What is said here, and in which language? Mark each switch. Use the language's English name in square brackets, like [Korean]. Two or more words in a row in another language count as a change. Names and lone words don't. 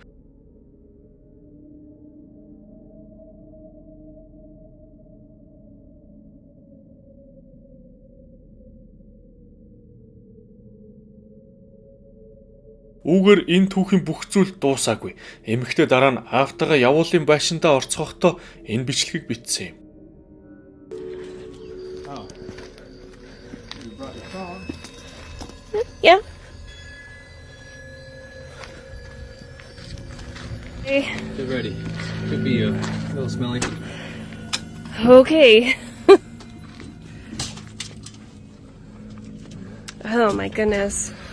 [Mongolian] Үүгээр энэ түүхийн бүх зүйл дуусаагүй. Эмэгтэй дараа нь аавтайгаа явуулын байшиндаа орцгохдоо энэ бичлэгийг бичсэн юм. [English] Yeah. Hey. Get ready. Could be a little smelly. Okay. Oh my goodness.